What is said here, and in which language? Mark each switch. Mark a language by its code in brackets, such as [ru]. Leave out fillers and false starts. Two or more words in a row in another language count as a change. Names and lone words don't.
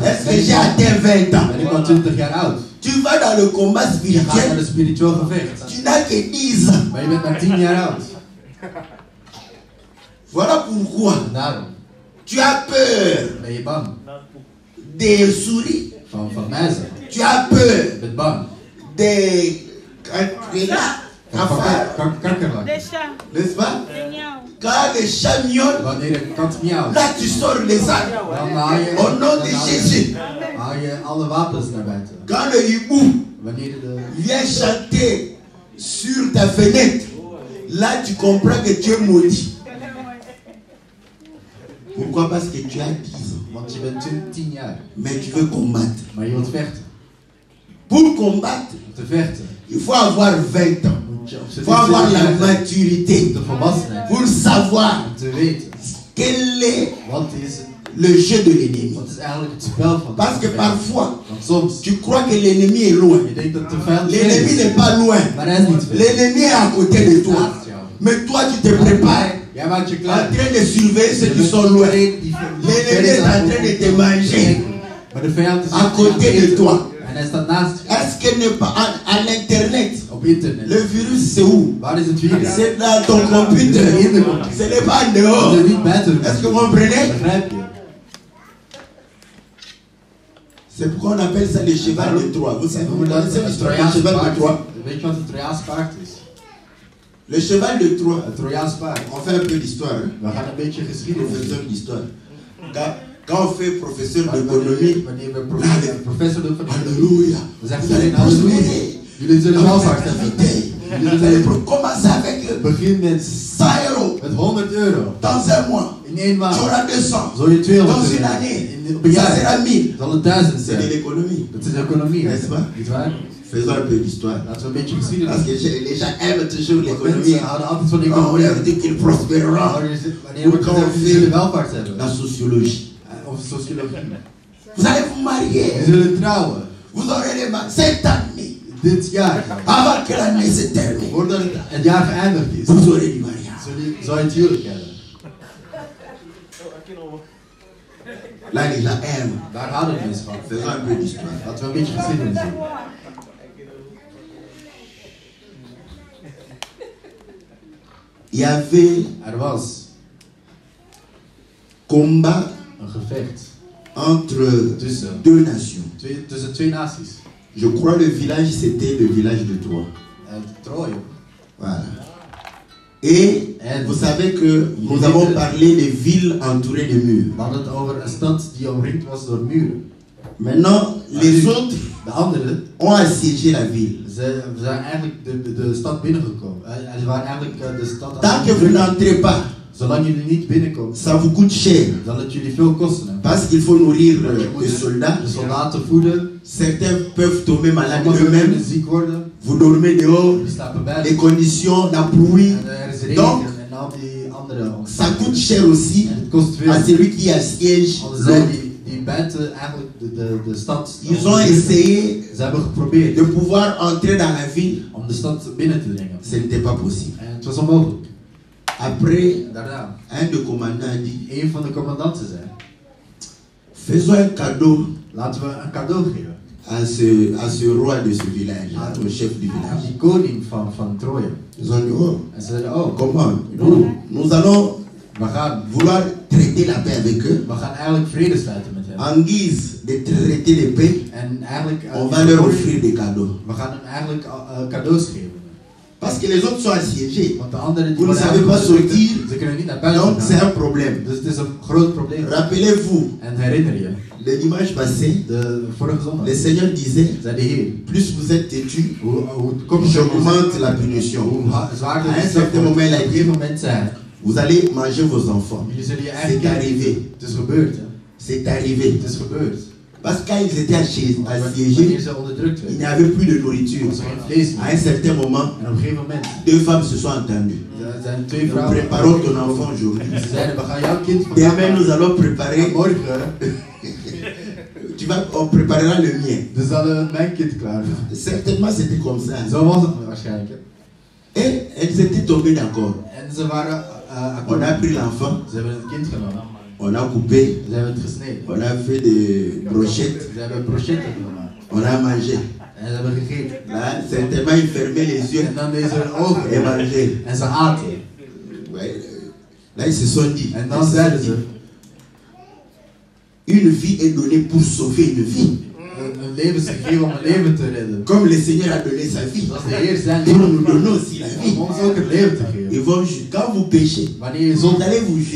[fr] Est-ce que j'ai atteint 20 ans? [nl] ben ik al 20 jaar oud? [fr] Tu vas dans le combat [nl] Je gaat naar [fr] spirituel, [nl] de spiritueel gevecht. [fr] tu n'as que 10 ans. [nl] Maar je bent maar 10 jaar oud. [fr] Voilà pourquoi [nl] En daarom [fr] tu as peur [nl] ben je bang [fr] des souris, [nl] van muizen. [fr] tu as peur [nl] Je bent bang [fr] des cafards, [nl] kakkerlakken. [fr] Deixa, n'est-ce pas? Daniel. Quand les chats miaulent, [nl] Wanneer een kat miauwt, [fr] là tu sors les armes. [nl] dan haal je, [fr] Au nom de Jésus. [nl] haal je alle wapens naar buiten. [fr] Quand le hibou [nl] Wanneer de [fr] vient chanter sur ta fenêtre, là tu comprends que tu es maudit. Pourquoi? Parce que tu as 10 ans, [nl] want je bent 10 jaar, [fr] mais tu veux combattre. [nl] maar je wilt vechten. [fr] Pour combattre, [nl] Om te vechten [fr] il faut avoir 20 ans. [nl] moet je op [fr] Il [nl] zijn [fr] faut avoir la [nl] minst [fr] maturité [nl] de volwassenheid [fr] pour savoir [nl] om te weten [fr] quel est [nl] wat is, [fr] le jeu de l'ennemi. [nl] wat is eigenlijk het spel van [fr] Parce que [nl] de vijand. [fr] parfois, [nl] Want soms, [fr] tu crois que l'ennemi est loin. [nl] je denkt dat de vijand ver [fr] L'ennemi [nl] is, [fr] n'est pas loin. [nl] maar hij is niet ver. [fr] L'ennemi est à côté de toi. [nl] Naast jou. [fr] Mais toi, tu te prépares [nl] Jij maakt je [fr] en [nl] klaar. [fr] train de surveiller ceux qui sont loin. L'ennemi est en train de te manger [nl] Maar de vijand is [fr] à côté de toi. [nl] en hij staat naast je. [fr] Est-ce qu'elle n'est pas à l'internet? [nl] Op internet. [fr] Le virus, c'est où? [nl] Waar is het virus? [fr] C'est dans ton computer. Ce n'est pas en [nl] Dat [fr] dehors. [nl] is niet buiten. [fr] Est-ce que vous comprenez? [nl] Begrijp je? [fr] C'est pourquoi on appelle ça le cheval de Troie. Vous savez, [nl] We [fr] vous [nl] noemen dat [fr] connaissez [nl] het [fr] l'histoire du [nl] Trojaanse [fr] cheval de [nl] paard. [fr] Troie? [nl] Weet je wat het Trojaanse paard is? [fr] Le cheval de Troie. [nl] Het Trojaanse paard. [fr] On fait un peu d'histoire. Hein? [nl] We gaan een beetje geschiedenis [fr] Professeur [nl] doen. [fr] d'histoire. Quand on fait professeur d'économie, [nl] Wanneer we professor doen van [fr] Alléluia. [nl] we zeggen [fr] Vous allez [nl] alleen halleluja. [fr] prospérer. [nl] Jullie zullen welvaart hebben. [fr] Vous allez commencer avec [nl] Begin met [fr] 100 euros [nl] met 100 euro. [fr] dans un mois. [nl] In 1 [fr] Tu [nl] maand. [fr] auras 200. [nl] Zul je 200 [fr] Dans une [nl] euro. [fr] année, [nl] Op een [fr] ça [nl] jaar [fr] sera 1000. [nl] zal het 1000 [fr] C'est de [nl] zijn. [fr] l'économie. [nl] Dat is economie. [fr] N'est-ce pas? [nl] Niet waar? [fr] Faisons un peu d'histoire. [nl] Laten we een beetje geschiedenis [fr] Parce [nl] doen. [fr] que les gens aiment toujours [nl] Want [fr] l'économie. [nl] mensen houden altijd van [fr] On [nl] economie. [fr] leur dit qu'ils prospéreront. [nl] Wanneer we jullie zullen welvaart hebben. [fr] La sociologie. [nl] Of sociologie. [fr] Vous allez vous marier. [nl] We zullen trouwen. [fr] Vous aurez les cette année. [nl] Dit jaar. [fr] Avant que l'année se termine. [nl] Voordat het jaar geëindigd is. [fr] Vous aurez du mariage. [nl] Zal je het huwelijk hebben. [fr] Là, les gens aiment. [nl] Daar houden we mensen van. [fr] Faisons un peu d'histoire. [nl] Laten we een beetje geschiedenis doen. [fr] Il y avait [nl] Er was [fr] combat [nl] een gevecht [fr] entre [nl] tussen [fr] deux nations. [nl] twee naties. [fr] Je crois le village, c'était le village de Troie. [nl] Troje. [fr] Voilà. Et Vous savez que nous avons parlé des villes entourées de murs. [nl] We hadden het over een stad die omringd was door muren. [fr] Maintenant, les autres [nl] De anderen, [fr] ont assiégé la ville. [nl] ze zijn eigenlijk de stad binnengekomen. Ze waren eigenlijk de stad [fr] Tant que vous n'entrez pas, [nl] Zolang jullie niet binnenkomen, [fr] ça vous coûte cher. [nl] zal het jullie veel kosten. [fr] Parce qu'il faut nourrir les soldats. [nl] De soldaten voeden. [fr] Certains peuvent tomber malades [nl] Sommigen [fr] eux-mêmes. [nl] kunnen ziek worden. [fr] Vous dormez dehors. [nl] Die slapen [fr] Les [nl] buiten. [fr] conditions, la pluie. [nl] En er is regen [fr] Donc, [nl] en al die andere [fr] ça coûte cher aussi [nl] en het kost veel. [fr] à celui qui assiège [nl] Anders zijn [fr] l'autre. [nl] die buiten eigenlijk de stad. [fr] Ils ont essayé [nl] Ze hebben geprobeerd [fr] de pouvoir entrer dans la ville. [nl] om de stad binnen te dringen. [fr] Ce n'était pas possible. [nl] En het was onmogelijk. [fr] Après, [nl] Daarna, [fr] un des commandants a dit, [nl] een van de commandanten zei, [fr] faisons un cadeau [nl] laten we een cadeau geven [fr] à ce roi de ce village, au chef du [nl] aan [fr] village. [nl] die koning van Troje. [fr] Ils ont dit, oh, [nl] En ze zeiden, [fr] oh, comment nous allons [nl] we gaan [fr] vouloir traiter la paix avec eux. [nl] eigenlijk vrede sluiten met hen. [fr] En guise de traiter de paix, [nl] En eigenlijk, [fr] on va leur offrir des cadeaux. [nl] we gaan hen eigenlijk cadeaus geven. [fr] Parce que les autres sont assiégés. [nl] Want de anderen [fr] Vous ne [nl] worden [fr] savez pas [nl] eigenlijk [fr] sortir. [nl] ze kunnen niet naar buiten [fr] Donc c'est [nl] gaan. [fr] un problème. [nl] Dus het is een groot probleem. [fr] Rappelez-vous, [nl] En herinner je, [fr] le dimanche passé, [nl] de vorige zondag [fr] le Seigneur disait, [nl] zei de Heer, [fr] plus vous êtes têtus, [nl] hoe komt [fr] j'augmente la punition. [nl] zwaarder [fr] À un [nl] het [fr] certain moment, il a [nl] op een [fr] dit, [nl] moment zei, [fr] vous allez manger vos enfants. [nl] jullie zullen je [fr] C'est [nl] eigen kind [fr] arrivé. [nl] eten. Het is gebeurd. Hè. [fr] C'est arrivé. [nl] Het is gebeurd. [fr] Parce que quand ils étaient [nl] Wanneer [fr] assiégés, [nl] ze onderdrukt [fr] il n'y [nl] werden, [fr] avait plus de nourriture. [nl] was er geen vlees [fr] À [nl] meer. [fr] un certain moment, [nl] En op een gegeven moment, [fr] deux femmes se sont entendues. [nl] er zijn twee [fr] Nous [nl] vrouwen. [fr] préparons ton enfant aujourd'hui. [nl] Ze zeiden, we gaan jouw kind [fr] Demain, nous allons [nl] En [fr] préparer. [nl] morgen, [fr] On préparera le mien. [nl] dus zullen we mijn kind klaar doen. [fr] Certainement, c'était comme ça. [nl] Zo was het waarschijnlijk. Hè. [fr] Et elles étaient tombées d'accord. [nl] En ze waren [fr] On a pris l'enfant, [nl] Ze hebben het kind genomen. [fr] on a coupé, [nl] Ze hebben het gesneden. [fr] on a fait des brochettes, [nl] Ze hebben brochetten gemaakt. [fr] on a mangé. [nl] En ze hebben gegeten. [fr] Là, certainement, ils fermaient les yeux [nl] En dan deden ze hun ogen [fr] et mangeaient. [nl] en ze aten. [fr] Ouais, là, ils se sont dit, [nl] En dan zeiden ze, [fr] une vie est donnée pour sauver une vie. [nl] een leven is gegeven om een leven te redden. [fr] Comme le Seigneur a donné sa vie, [nl] Zoals de Heer zijn [fr] pour [nl] leven [fr] nous donner aussi la [nl] om [fr] vie. [nl] ons ook het leven te geven. [fr] Ils vont, quand vous péchez, [nl] Wanneer je [fr] vous [nl] zondigt, [fr] allez vous [nl] zul